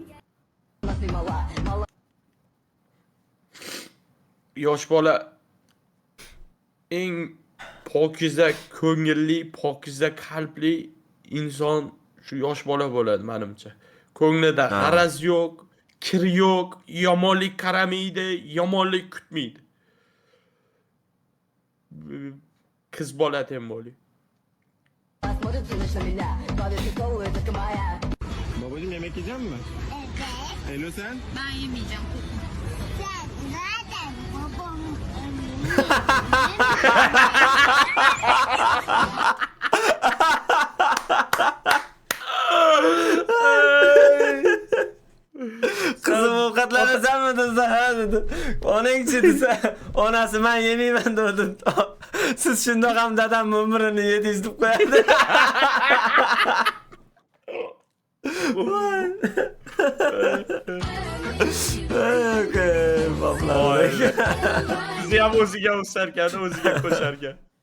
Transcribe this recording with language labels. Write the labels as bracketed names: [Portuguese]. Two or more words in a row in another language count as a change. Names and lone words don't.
[Uzbek] yosh bola eng pokiza ko'ngilli, pokiza qalbli inson shu yosh bola bo'ladi menimcha. Ko'nglida g'araz yo'q, kir yo'q, yomonlik qaramaydi, yomonlik kutmaydi. Qiz bola tem bo'ling. [Turkish] Babacığım yemek yiyecek misin? Evet. Elo sen? Ben yemeyeceğim. Sen zaten babam [Uzbek] Kızım ovqatlanasanmi desa, ha dedi. Onangchi desa, onasi men yemayman dedi. Siz shundoq ham dadam umrini yedingiz deb qo'yadi. Bizi ham o'ziga o'sarkan, o'ziga qo'sharkan.